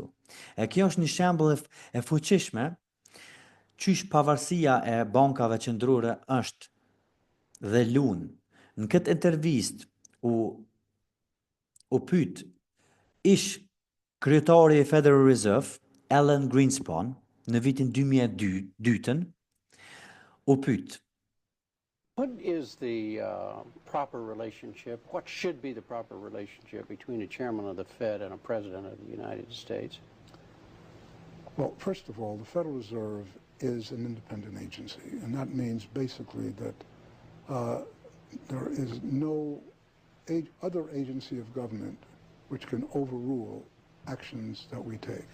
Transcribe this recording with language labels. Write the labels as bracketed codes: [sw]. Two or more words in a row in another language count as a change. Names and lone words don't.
[sq] E kjo është një shembull e fuqishme qysh pavarësia e bankave qendrore është dhe lun. Në këtë intervist u pyet ish kryetari i Federal Reserve, Alan Greenspan, në vitin 2002, u pyet. [en] What is the proper relationship? What should be the proper relationship between a chairman of the Fed and a president of the United States? Well, first of all, the Federal Reserve is an independent agency, and that means basically that there is no other agency of government which can overrule actions that we take.